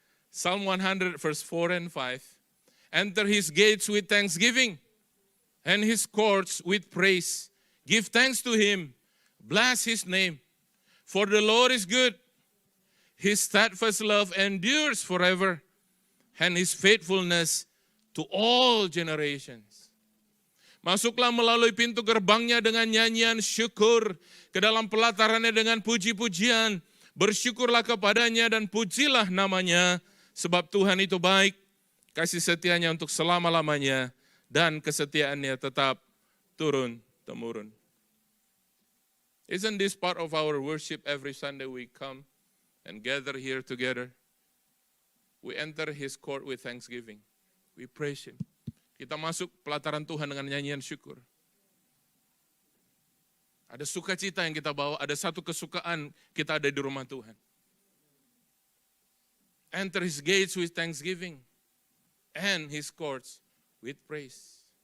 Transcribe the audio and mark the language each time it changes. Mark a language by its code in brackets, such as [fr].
[en] Psalm 100, verse 4 and 5. Enter his gates with thanksgiving and his courts with praise. Give thanks to him. Bless his name. For the Lord is good. His steadfast love endures forever. And his faithfulness to all generations. [id] Masuklah melalui pintu gerbangnya dengan nyanyian syukur. Ke dalam pelatarannya dengan puji-pujian. Bersyukurlah kepadanya dan pujilah namanya. Sebab Tuhan itu baik. Kasih setianya untuk selama-lamanya. Dan kesetiaannya tetap turun-temurun. [en] Isn't this part of our worship every Sunday we come and gather here together? We enter his court with thanksgiving. We praise him. [id] Kita masuk pelataran Tuhan dengan nyanyian syukur. Ada sukacita yang kita bawa, ada satu kesukaan kita ada di rumah Tuhan. [en] Enter his gates with thanksgiving and his courts with praise.